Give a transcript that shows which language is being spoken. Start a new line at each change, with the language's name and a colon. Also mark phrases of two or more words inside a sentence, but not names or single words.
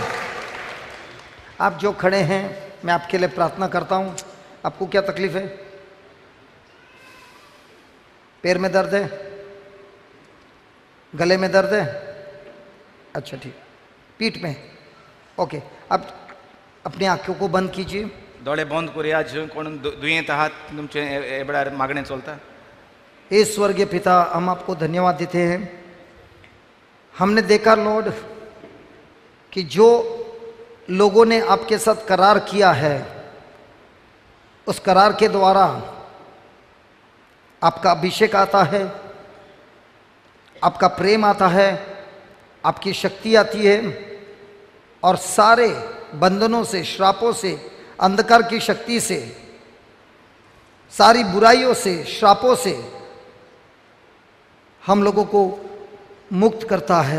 Hindi: आप जो खड़े हैं मैं आपके लिए प्रार्थना करता हूं। आपको क्या तकलीफ है? पैर में दर्द है? गले में दर्द है? अच्छा ठीक। पीठ में? ओके। अब अपनी आंखों को बंद कीजिए।
Konkani: दोळे बंद करूया। कोण दुयेंत आहात तुमचे एबडार मागणें चलता।
Hindi: हे स्वर्गीय पिता, हम आपको धन्यवाद देते हैं। हमने देखा लॉर्ड कि जो लोगों ने आपके साथ करार किया है उस करार के द्वारा आपका अभिषेक आता है, आपका प्रेम आता है, आपकी शक्ति आती है और सारे बंधनों से, श्रापों से, अंधकार की शक्ति से, सारी बुराइयों से, श्रापों से हम लोगों को मुक्त करता है।